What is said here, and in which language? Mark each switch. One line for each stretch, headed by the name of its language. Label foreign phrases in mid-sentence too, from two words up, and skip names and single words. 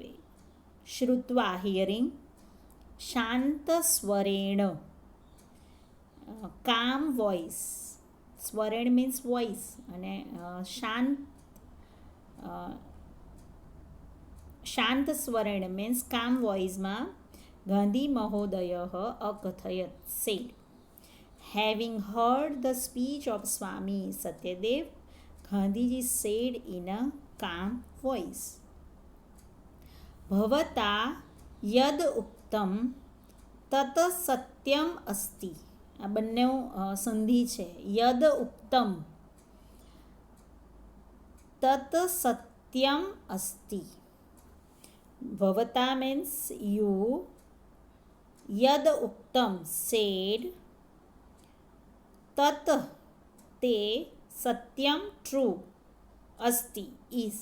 English: શ્રુત્વા હિયરિંગ,
Sanskrit: शान्त स्वरेण
English: calm voice. સ્વરેણ means voice અને
Sanskrit: शान्त स्वरेण
English: means calm voiceમાં ગાંધી
Sanskrit: महोदय अकथयत
English: સેડ. Having heard the speech of Swami Satyadev, Gandhiji said in a calm voice,
Sanskrit: भवता यद उक्तम तत सत्यम अस्ति.
Gujarati: આ બંને સંધિ છે.
Sanskrit: यद उक्तम तत सत्यम अस्ति. ભવતા
English: means you,
Sanskrit: यद उक्तम સેડ, તત તે, સત્યમ ટ્રુ, અસ્તિ ઇઝ.